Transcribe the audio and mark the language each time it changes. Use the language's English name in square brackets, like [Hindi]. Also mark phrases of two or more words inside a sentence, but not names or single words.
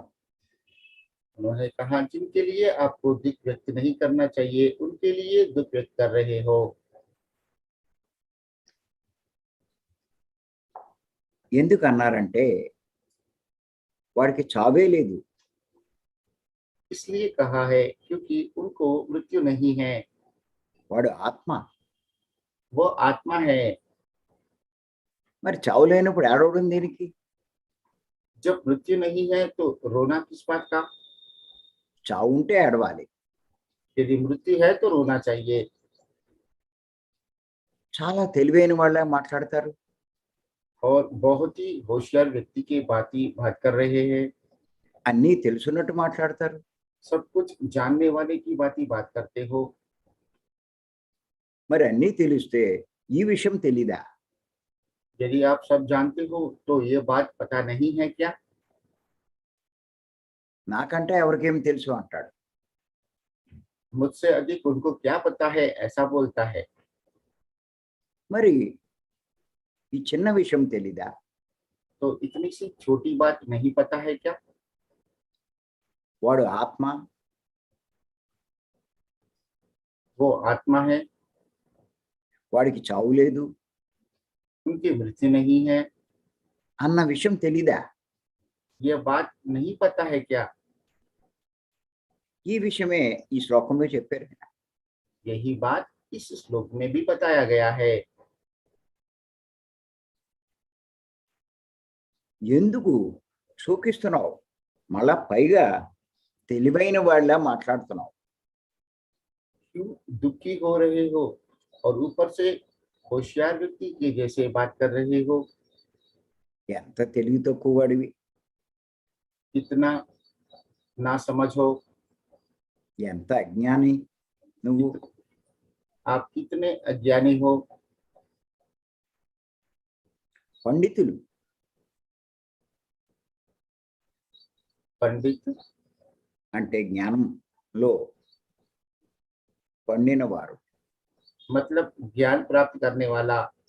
[Hindi] उन्होंने कहा जिनके लिए आपको दुख व्यक्त नहीं करना चाहिए उनके लिए दुख व्यक्त कर रहे हो। [Telugu] ఎందుకు అన్నారంటే వాడికి చావే లేదు. [Hindi] इसलिए कहा है क्योंकि उनको मृत्यु नहीं है, [Telugu] వాడు ఆత్మ. [Hindi] वो आत्मा है। [Telugu] మరి చావు లేనప్పుడు ఏడవడం దేనికి? [Hindi] जब मृत्यु नहीं है तो रोना किस बात का? [Telugu] చావు ఉంటే ఏడవాలి. [Hindi] यदि मृत्यु है तो रोना चाहिए। [Telugu] చాలా తెలివైన వాళ్ళే మాట్లాడతారు. [Hindi] और बहुत ही होशियार व्यक्ति की बात कर रहे हैं। [Telugu] అన్నీ తెలుసున్నట్టు మాట్లాడతారు. [Hindi] सब कुछ जानने वाले की बात करते हो। [Telugu] మరి అన్నీ తెలిస్తే ఈ విషయం తెలీదా? [Hindi] यदि आप सब जानते हो तो ये बात पता नहीं है क्या? [Telugu] నాకంటే ఎవరికేం తెలుసు అంటాడు. [Hindi] मुझसे अधिक उनको क्या पता है, ऐसा बोलता है। [Telugu] మరి ఈ చిన్న విషయం తెలీదా? [Hindi] तो इतनी सी छोटी बात नहीं पता है क्या? [Telugu] వాడు ఆత్మ, [Hindi] वो आत्मा है, [Telugu] వాడికి చావు లేదు [Hindi] उनकी मृत्यु नहीं है, [Telugu] అన్న విషయం తెలీదా? [Hindi] ये बात नहीं पता है क्या? [Telugu] ఈ విషయమే ఈ శ్లోకంలో చెప్పారు. [Hindi] यही बात इस श्लोक में भी बताया गया है। [Telugu] ఎందుకు శోకిస్తున్నావు? మళ్ళా పైగా తెలివైన వాళ్ళ మాట్లాడుతున్నావు. [Hindi] क्यों दुखी हो रहे हो और ऊपर से होशियार व्यक्ति के जैसे बात कर रहे हो? [Telugu] ఎంత తెలివి తక్కువ వాడివి, [Hindi] कितना ना समझ हो, [Telugu] ఎంత అజ్ఞాని నువ్వు. [Hindi] आप कितने अज्ञानी हो। [Telugu] పండితులు [Hindi] पंडित [Telugu] అంటే జ్ఞానంలో పండిన వారు. [Hindi] मतलब ज्ञान प्राप्त करने वाला।